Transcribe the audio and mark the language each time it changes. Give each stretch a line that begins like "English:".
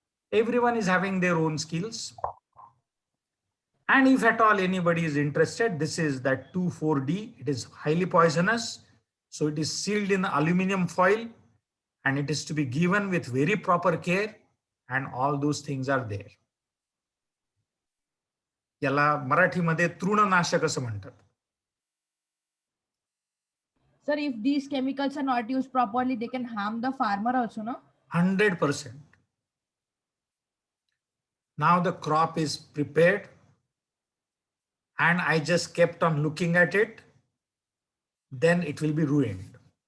English: Everyone is having their own skills. And if at all anybody is interested, this is that 2,4-D. It is highly poisonous. So it is sealed in aluminum foil and it is to be given with very proper care, and all those things are there.
Marathi: याला मराठीमध्ये तृणनाशक असं म्हणतात.
English: Sir, if these chemicals are not used properly, they can harm the farmer also, no? 100%. Now the crop is prepared and I just kept on looking at it, then it will be ruined.